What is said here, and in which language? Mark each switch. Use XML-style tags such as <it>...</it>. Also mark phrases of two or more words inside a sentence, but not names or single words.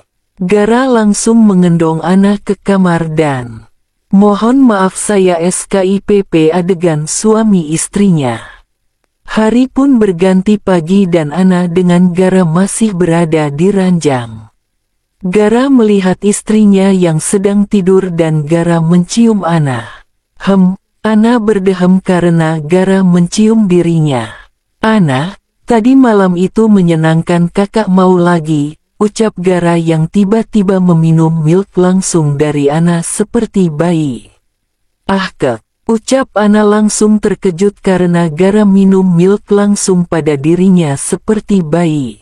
<id>Gara langsung mengendong Ana ke kamar dan, "Mohon maaf, saya SKIPP adegan suami istrinya." Hari pun berganti pagi dan Ana dengan Gara masih berada di ranjang. Gara melihat istrinya yang sedang tidur dan Gara mencium Ana. Ana berdehem karena Gara mencium dirinya. Ana, tadi malam itu menyenangkan, kakak mau lagi, ucap Gara yang tiba-tiba meminum milk langsung dari Ana seperti bayi. Ah kek, ucap Ana langsung terkejut karena Gara minum milk langsung pada dirinya seperti bayi.</id>